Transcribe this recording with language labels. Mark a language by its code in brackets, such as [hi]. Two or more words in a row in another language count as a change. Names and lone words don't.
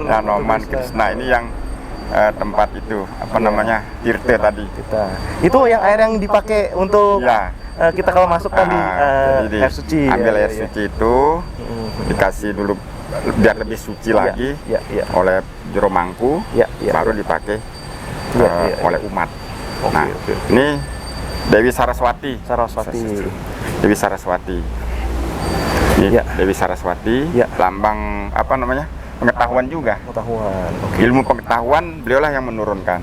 [id] Hanoman Krishna ini yang tempat itu apa Iya. namanya Tirte tadi. Kita. Itu yang air yang dipakai untuk Ya. kita kalau masuk tadi Jadi air suci. ambil ya, air ya, suci itu dikasih dulu biar lebih suci Ya, lagi ya, ya. oleh jero mangku, Ya, ya. baru dipakai Ya, ya, oleh umat. Oke, Nah, oke. ini Dewi Saraswati. Saraswati. Dewi Saraswati. Ini Ya. Dewi Saraswati, Ya. lambang apa namanya? Pengetahuan juga. Pengetahuan. Oke. Ilmu pengetahuan beliaulah yang menurunkan.